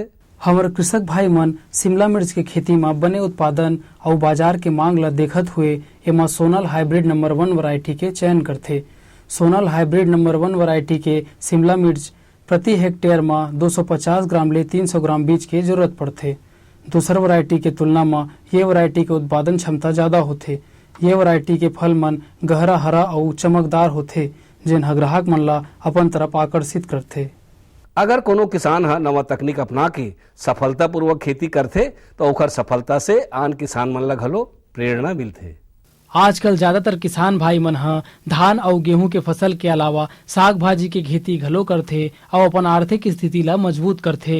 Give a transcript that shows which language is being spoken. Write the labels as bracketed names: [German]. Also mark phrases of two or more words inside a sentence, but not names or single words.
[Chhattisgarhi] हमारे कृषक भाई मन शिमला मिर्च के खेती में बने उत्पादन और बाजार के मांग ला देखत हुए एमा सोनल हाइब्रिड नंबर 1 वैरायटी के चयन करथे। सोनल हाइब्रिड नंबर 1 वैरायटी के शिमला मिर्च प्रति हेक्टेयर में 250 ग्राम ले 300 ग्राम बीज के जरूरत पड़थे। दूसर वैरायटी के तुलना में ये वैरायटी के उत्पादन क्षमता ज्यादा होथे। ये वैरायटी के फल मन गहरा हरा और चमकदार होथे, जिन ग्राहक मन ला अपन तरफ आकर्षित करथे। अगर कोनो किसान नवा तकनीक अपना के सफलतापूर्वक खेती करथे तो ओकर सफलता से आन किसान मन ला घलो प्रेरणा मिलथे। आजकल ज्यादातर किसान भाई मन धान और गेहूं के फसल के अलावा साग भाजी के खेती घलो करथे और अपन आर्थिक स्थिति ला मजबूत करथे।